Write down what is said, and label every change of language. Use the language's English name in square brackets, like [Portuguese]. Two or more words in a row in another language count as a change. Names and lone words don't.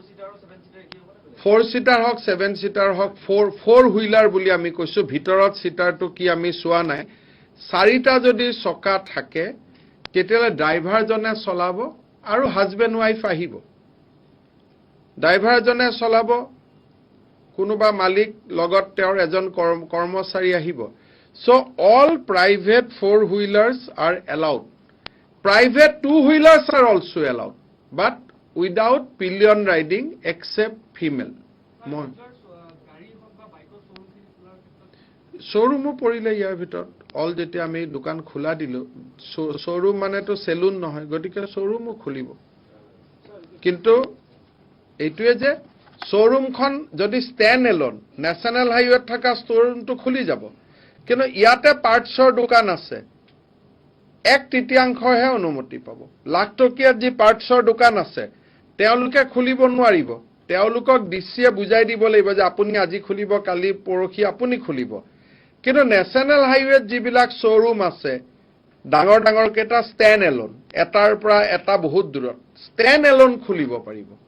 [Assamese] 4 সিটাৰ হওক 7 সিটাৰ হওক 4 হুইলাৰ বুলি আমি কৈছো ভিতৰত সিটাৰটো কি আমি চোৱা নাই 4টা যদি চকা থাকে তেতিয়ালে ড্ৰাইভাৰজনে চলাব আৰু হাজবেণ্ড ওয়াইফ আহিব ড্ৰাইভাৰজনে চলাব কোনোবা মালিক লগত তেওঁৰ এজন কৰ্মচাৰী আহিব [English] so all private 4 wheelers are allowed private 2 wheelers are also allowed but without pillion riding except female [Assamese] showroom পৰিলে ইয়াৰ ভিতৰত অল যেতিয়া আমি দোকান খোলা দিলো showroom মানে তো সেলুন নহয় গতিকে showroom খুলিব কিন্তু এইটোৱে যে showroom খন যদি [English] stand alone national highway [Assamese] থাকা showroom তো খুলি যাব কিন্তু ইয়াতে পাৰ্টছৰ দোকান আছে 1/3হে অনুমতি পাব লাখটকীয়া যি পাৰ্টছৰ দোকান আছে তেওঁলোকে খুলিব নোৱাৰিব তেওঁলোকক ডিচিয়ে বুজাই দিব লাগিব যে আপুনি আজি খুলিব কালি পৰখি আপুনি খুলিব কিন্তু [English] national highwayত [Assamese] যিবিলাক শ্বৰুম আছে ডাঙৰ ডাঙৰ কেটা [English] stand alone [Assamese] এটাৰ পৰা এটা বহুত দূৰত [English] stand alone [Assamese] খুলিব পাৰিব